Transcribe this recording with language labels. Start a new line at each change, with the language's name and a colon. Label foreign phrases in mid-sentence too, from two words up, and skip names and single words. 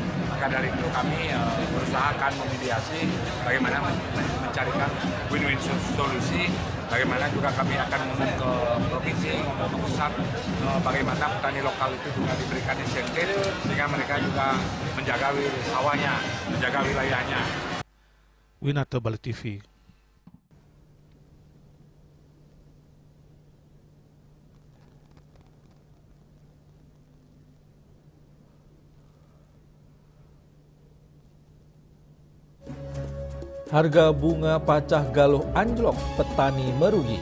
Indonesian: Maka dari itu kami berusaha akan memediasi bagaimana mencarikan win-win solusi Bagaimana juga kami akan ngomong ke provinsi, ngomong ke pusat, bagaimana petani lokal itu juga diberikan insentif sehingga mereka juga menjaga sawahnya, menjaga wilayahnya. Winata, Bali TV. Harga bunga pacah galuh anjlok, petani merugi.